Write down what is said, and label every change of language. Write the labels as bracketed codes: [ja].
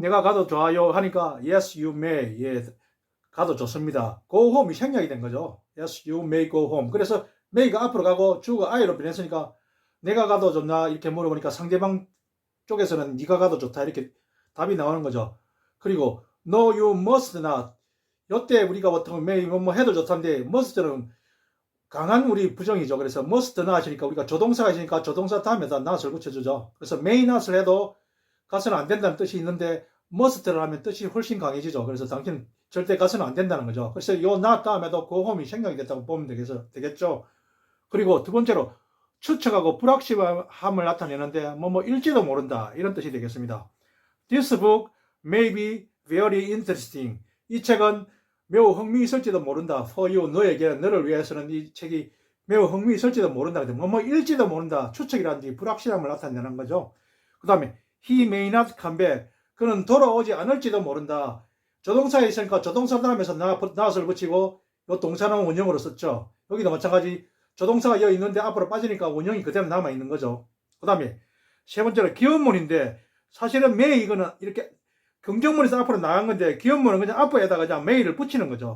[ko] 내가 가도 좋아요 하니까 [en] Yes, you may. [ko] 예, 가도 좋습니다. Go home이 생략이 된 거죠. [en] Yes, you may go home. [ko] 그래서 may가 앞으로 가고 주어가 I로 변했으니까 내가 가도 좋나 이렇게 물어보니까 상대방 쪽에서는 네가 가도 좋다 이렇게 답이 나오는 거죠. 그리고 [en] No, you must not. [ko] 이때 우리가 보통 may 뭐 해도 좋다는데 must는 강한 우리 부정이죠. 그래서 must not이니까 우리가 조동사가 있으니까 조동사 다음에다 not을 붙여주죠. 그래서 may not을 해도 가서는 안 된다는 뜻이 있는데 must를 하면 뜻이 훨씬 강해지죠. 그래서 당신은 절대 가서는 안 된다는 거죠. 그래서 요 not 다음에도 go home이 생략이 됐다고 보면 되겠죠. 그리고 두 번째로 추측하고 불확실함을 나타내는데 일지도 모른다 이런 뜻이 되겠습니다. [en] This book may be very interesting. [ko] 이 책은 매우 흥미있을지도 모른다. [en] For you, [ko] 너에게, 너를 위해서는 이 책이 매우 흥미있을지도 모른다. 일지도 모른다. 추측이라든지 불확실함을 나타내는 거죠. 그 다음에 [en] He may not come back. [ko] 그는 돌아오지 않을지도 모른다. 조동사에 있으니까 조동사 다음에서 not을 붙이고 이 동사는 원형으로 썼죠. 여기도 마찬가지 조동사가 여기 있는데 앞으로 빠지니까 원형이 그대로 남아있는 거죠. 그 다음에 세 번째로 기업문인데 사실은 may 이거는 이렇게 긍정문에서 앞으로 나간 건데 기업문은 그냥 앞에다가 그냥 may를 붙이는 거죠.